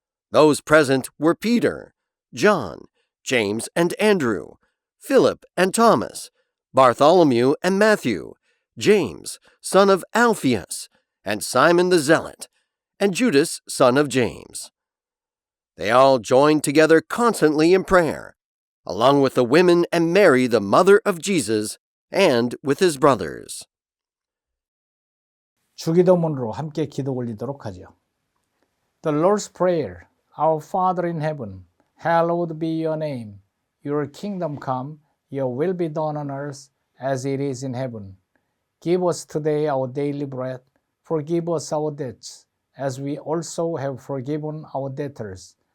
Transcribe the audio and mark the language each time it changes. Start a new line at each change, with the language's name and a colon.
English: Those present were Peter, John, James and Andrew, Philip and Thomas, Bartholomew and Matthew, James, son of Alphaeus, and Simon the Zealot, and Judas, son of James. They all joined together constantly in prayer, along with the women and Mary, the mother of Jesus, and with his brothers.
Korean: 주기도문으로 함께 기도 올리도록 하죠.
English: The Lord's Prayer. Our Father in heaven, hallowed be your name. Your kingdom come, your will be done on earth as it is in heaven. Give us today our daily bread. Forgive us our debts, as we also have forgiven our debtors.